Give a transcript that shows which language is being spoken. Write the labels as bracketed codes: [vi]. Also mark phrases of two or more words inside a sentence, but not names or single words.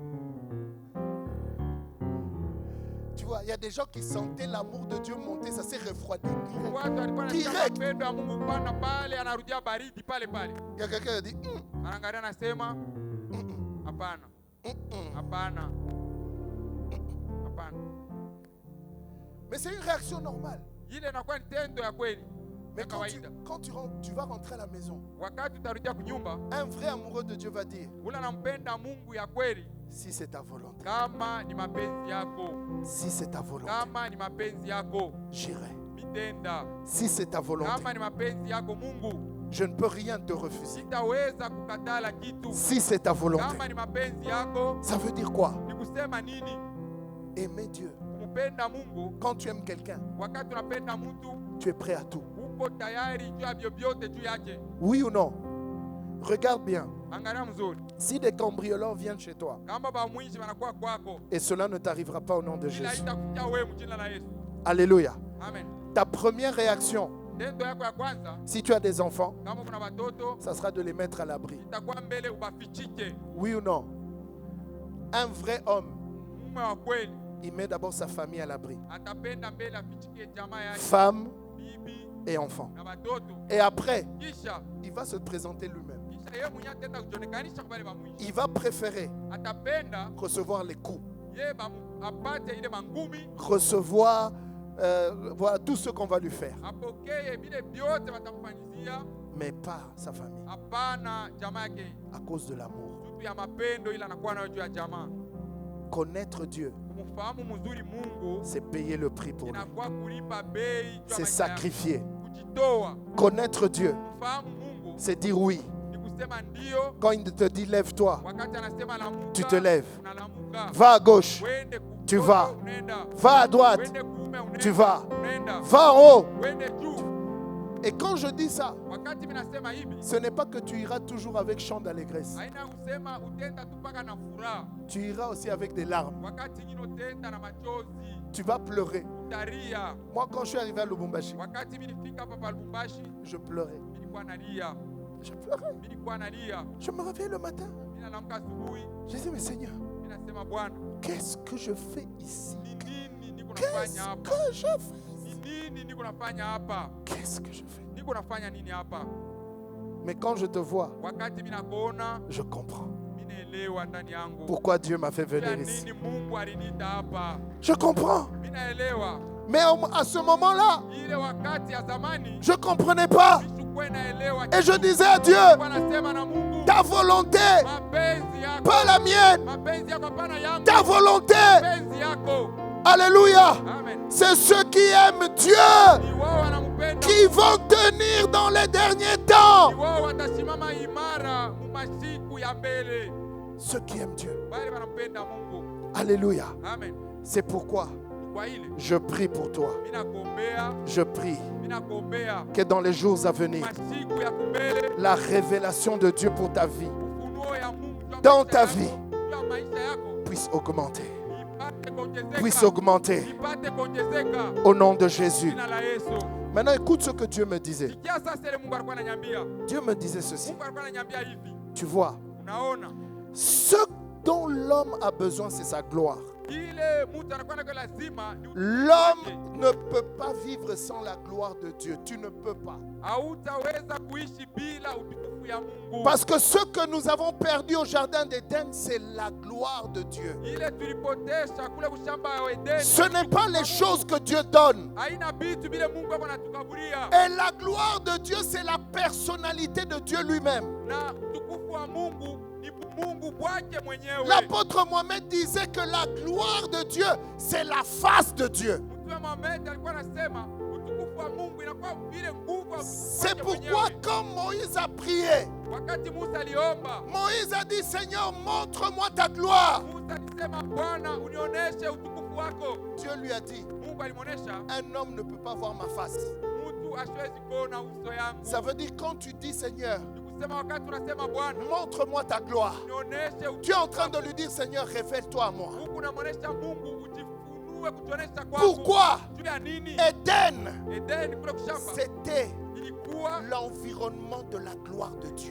[fr] Tu vois, il y a des gens qui sentaient l'amour de Dieu monter, ça s'est refroidi. [sw] Watu walikuwa [fr] Direct. [sw] wanataka mpendo wa Mungu kupanda pale, anarudia baridi pale pale. [fr] Il y a quelqu'un qui a dit [sw] Anaangalia anasema hapana. Hapana. Hapana. [fr] Mais c'est une réaction normale. [sw] Ile inakuwa ni tendo ya kweli. [fr] Mais [sw] Ya [fr] quand [sw] kawaida. [fr] tu vas rentrer à la maison, [sw] Wakati utarudia kunyumba, [fr] un vrai amoureux de Dieu va dire, [sw] ule anampenda Mungu ya kweli [fr] si c'est ta volonté, [sw] kama ni mapenzi yako. [fr] si c'est ta volonté, [sw] Kama ni mapenzi yako, [fr] j'irai. [sw] mitenda. [fr] Si c'est ta volonté, [sw] Kama ni mapenzi yako Mungu, [fr] je ne peux rien te refuser. [sw] sitaweza kukatala kitu. [fr] Si c'est ta volonté, [sw] Kama ni mapenzi yako, [fr] ça veut dire quoi? [sw] ni kusema nini? [fr] Aimer Dieu. [sw] Kumpenda Mungu. [fr] Quand tu aimes quelqu'un, [sw] Wakati unapenda mtu, [fr] tu es prêt à tout. [sw] uko tayari juu ya vyovyote juu yake. [fr] Oui ou non? Regarde bien. [sw] Angalia mzuri. [fr] Si des cambrioleurs viennent chez toi, [sw] Kama bamwizi wanakuwa kwako, [fr] et cela ne t'arrivera pas au nom de [sw] ila [fr] Jésus. [sw] itakuja wewe mjina la Yesu. [fr] Alléluia. [sw] Amen. [fr] Ta première réaction, [sw] Tendo yako ya kwanza, [fr] si tu as des enfants, [sw] kama kuna watoto, [fr] ça sera de les mettre à l'abri. [sw] itakuwa mbele ubafichike. [fr] Oui ou non? Un vrai homme, [sw] Mume wa kweli [fr] il met d'abord sa famille à l'abri. [sw] atapenda mbele afichike jamaa yake, [fr] Femme [sw] bibi [fr] et enfants. [sw] na watoto. [fr] Et après, [sw] Kisha [fr] il va se présenter lui-même. [sw] yeye mwenyewe atenda kujionekanisha kwa wale bamwizi. [fr] Il va préférer [sw] Atapenda [fr] recevoir les coups, [sw] yeye apate ile mangumi, [fr] recevoir voilà, tout ce qu'on va lui faire, [sw] apokee vile vyote watamfanyizia. [fr] mais pas sa famille, [sw] Hapana jamaa yake, [fr] à cause de l'amour. [sw] tutu ya mapendo ila anakuwa nayo juu ya jamaa. [fr] Connaître Dieu, [sw] Kumfahamu mzuri Mungu [fr] c'est payer le prix pour lui. [sw] inakuwa kulipa bei juu ya [fr] C'est [sw] maisha yako. [fr] sacrifier. [sw] Kujitoa. [fr] Connaître Dieu, [sw] Kumfahamu Mungu [fr] c'est dire oui. [sw] ni kusema ndio. [fr] Quand il te dit lève-toi, [sw] Wakati anasema lamuka, [fr] tu te lèves. [sw] unalamuka. [fr] Va à gauche, [sw] Wende [fr] tu [sw] kushoto, [fr] vas. [sw] unaenda. [fr] Va à droite, [sw] Wende kuume, unaenda. [fr] tu vas. [sw] Unaenda. [fr] Va en haut, [sw] Wende juu. [fr] Et quand je dis ça, [sw] Wakati minasema hivi, [fr] ce n'est pas que tu iras toujours avec chant d'allégresse. [sw] haina kusema utenda tu mpaka na furaha. [fr] Tu iras aussi avec des larmes. [sw] Wakati ingine utenda na machozi, [fr] Tu vas pleurer. [sw] utalia. [fr] Moi, quand je suis arrivé à Lubumbashi, [sw] Wakati nilifika hapa pa Lubumbashi, [fr] je pleurais. [sw] nilikuwa nalia. [fr] Je pleurais. [sw] Nilikuwa nalia. [fr] Je me réveillais le matin. [sw] Ninaamka asubuhi, [fr] Je disais, mais Seigneur, [sw] ninasema Bwana, [fr] qu'est-ce que je fais ici? [sw] ni nini niko [fr] Qu'est-ce [sw] nafanya hapa? [fr] que je fais? [sw] Ni nini niko nafanya hapa? [fr] Qu'est-ce que je fais? [sw] Niko nafanya nini hapa? [fr] Mais quand je te vois, [sw] Wakati minakuona, [fr] je comprends [sw] minaelewa ndani yangu. [fr] pourquoi Dieu m'a fait [sw] Kwa [fr] venir ici. [sw] nini Mungu aliniita hapa? [fr] Je comprends. [sw] Minaelewa. [fr] Mais à ce moment-là, [sw] Ile wakati ya zamani, [fr] je ne comprenais pas. [sw] nisikuwe naelewa. [fr] Et je disais à Dieu, [sw] Nilikuwa nasema na Mungu, [fr] ta volonté, [sw] mapenzi yako, [fr] pas la mienne, [sw] mapenzi yako hapana yangu. [fr] ta volonté. [sw] Mapenzi yako. [fr] Alléluia. [sw] Amen. [fr] C'est ceux qui aiment Dieu [sw] Ni wao wanampenda. [fr] qui vont tenir dans les derniers temps. [sw] Ni wao watasimama imara mu masiku ya mbele. [fr] Ceux qui aiment Dieu. [sw] Wale wanampenda Mungu. [fr] Alléluia. [sw] Amen. [fr] C'est pourquoi [sw] Ni kwa ile [fr] je prie pour toi. [sw] minagombea, [fr] Je prie [sw] minagombea [fr] que dans les jours à venir, [sw] masiku ya kumbele, [fr] la révélation de Dieu pour ta vie, [sw] ufunuo ya Mungu juu ya [fr] dans [sw] maisha [fr] ta [sw] yako, [fr] vie, [sw] juu ya maisha yako, [fr] puisse augmenter. [sw] ipate kuongezeka, [fr] Puisse augmenter [sw] ipate kuongezeka. [fr] au nom de Jésus. [sw] Jina la Yesu. [fr] Maintenant, écoute ce que Dieu me disait. [sw] Sikia sasa ile Mungu alikuwa ananiambia. [fr] Dieu me disait ceci. [sw] Mungu alikuwa ananiambia hivi. [fr] Tu vois, [sw] Unaona? [fr] ce dont l'homme a besoin, c'est sa gloire. [sw] Ile mtu anakuwa na lazima ni [fr] L'homme ne peut pas vivre sans la gloire de Dieu. Tu ne peux pas. [sw] hautaweza kuishi bila utukufu ya Mungu. [fr] Parce que ce que nous avons perdu au jardin d'Éden, c'est la gloire de Dieu. [sw] Ile tulipotesha kule kushamba ya Edeni. [fr] Ce n'est pas les choses que Dieu donne. [sw] Haina vitu vile Mungu anatukaburia. [fr] Et la gloire de Dieu, c'est la personnalité de Dieu lui-même. [sw] Na utukufu wa Mungu ni Mungu bwake mwenyewe. [fr] L'apôtre Mohamed disait que la gloire de Dieu, c'est la face de Dieu. [sw] Mtume Mohamed alikuwa anasema utukufu wa Mungu inakuwa vile nguvu ya [fr] C'est [sw] bwake [fr] pourquoi [sw] mwenyewe. [fr] quand Moïse a prié, [sw] Wakati Musa aliomba, [fr] Moïse a dit, Seigneur, montre-moi ta gloire. [sw] Musa alisema Bwana unionyeshe utukufu wako. [fr] Dieu lui a dit, [sw] Mungu alimuonesha [fr] un homme ne peut pas voir ma face. [sw] mtu asiwezi kuona uso yangu. [fr] Ça veut dire quand tu dis, Seigneur, [sw] Nikusema wakati unasema Bwana [fr] montre-moi ta gloire. [sw] nionyeshe [fr] Tu es en train de lui dire, Seigneur, révèle-toi à moi. [sw] Mungu unamuonesha Mungu ujifunue kutuonesha kwangu. [fr] Pourquoi? [sw] Juu ya nini? [fr] Éden, [sw] Edeni kule kushamba [fr] c'était [sw] ilikuwa [fr] l'environnement de la gloire de Dieu.